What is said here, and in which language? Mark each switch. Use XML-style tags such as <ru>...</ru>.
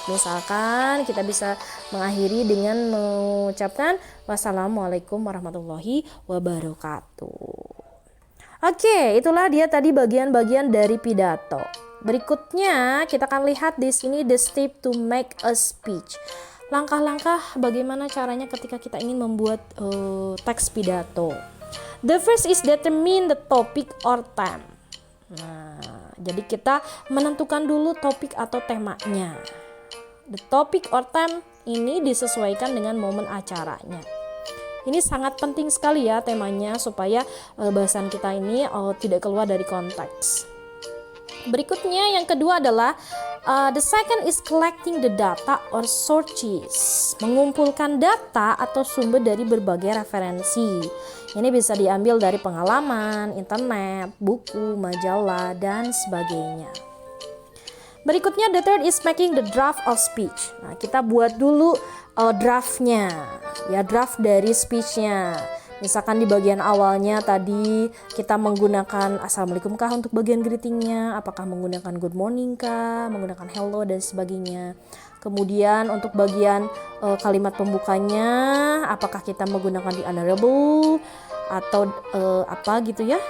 <id>Misalkan kita bisa mengakhiri dengan mengucapkan wassalamualaikum warahmatullahi wabarakatuh. Oke, itulah dia tadi bagian-bagian dari pidato. Berikutnya kita akan lihat di sini</id> <en>the step to make a speech.</en> <id>Langkah-langkah bagaimana caranya ketika kita ingin membuat teks pidato.</id> <en>The first is determine the topic or theme.</en> <id>Nah, jadi kita menentukan dulu topik atau temanya.</id> <en>The topic or theme</en> <id>ini disesuaikan dengan momen acaranya. Ini sangat penting sekali ya temanya supaya bahasan kita ini tidak keluar dari konteks. Berikutnya yang kedua adalah</id> <en>the second is collecting the data or sources.</en> <id>Mengumpulkan data atau sumber dari berbagai referensi. Ini bisa diambil dari pengalaman, internet, buku, majalah, dan sebagainya. Berikutnya</id> <en>the third is making the draft of speech.</en> <id>Nah, kita buat dulu draftnya, ya draft dari speechnya. Misalkan di bagian awalnya tadi kita menggunakan assalamualaikum kah untuk bagian greetingnya, apakah menggunakan good morning kah, menggunakan hello dan sebagainya. Kemudian untuk bagian kalimat pembukanya, apakah kita menggunakan the honorable atau apa gitu ya.</id>